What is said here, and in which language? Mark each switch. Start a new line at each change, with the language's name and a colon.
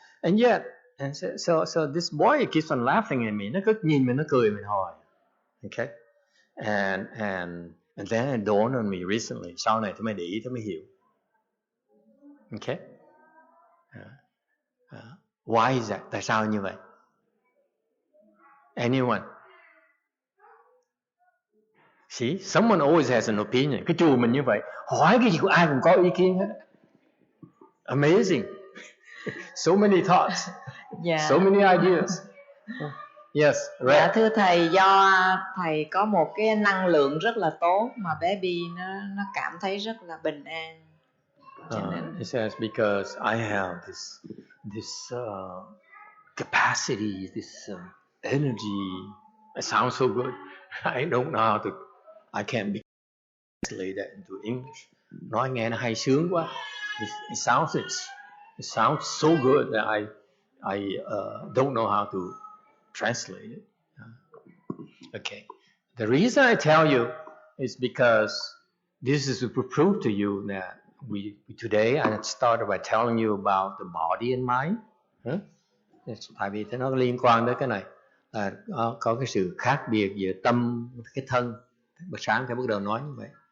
English: And yet, so this boy keeps on laughing at me.
Vietnamese: Nó cứ nhìn mình, nó cười mình hoài.
English: Okay. And then it dawned on me recently.
Vietnamese: Sau này tôi mới để ý, tôi mới hiểu.
English: Okay? Why is that?
Vietnamese: Tại sao như vậy?
English: Anyone? See, someone always has an opinion.
Vietnamese: Cái chùa mình như vậy, hỏi cái gì của ai cũng có ý kiến hết.
English: Amazing. So many thoughts. So many ideas. Yes, right.
Vietnamese: Dạ thưa thầy, do thầy có một cái năng lượng rất là tốt mà bé Bi nó cảm thấy rất là bình an.
English: It says because I have this capacity, this energy. It sounds so good. I don't know how to. I can't translate that into English.
Vietnamese: Nói nghe nó hay sướng quá.
English: It sounds so good that I don't know how to translate it. Okay. The reason I tell you is because this is to prove to you that today I started by telling you about the body and mind.
Vietnamese: Tại vì nó liên quan đến cái này là có cái sự khác biệt giữa tâm cái thân. Bữa sáng thầy bắt đầu nói như vậy.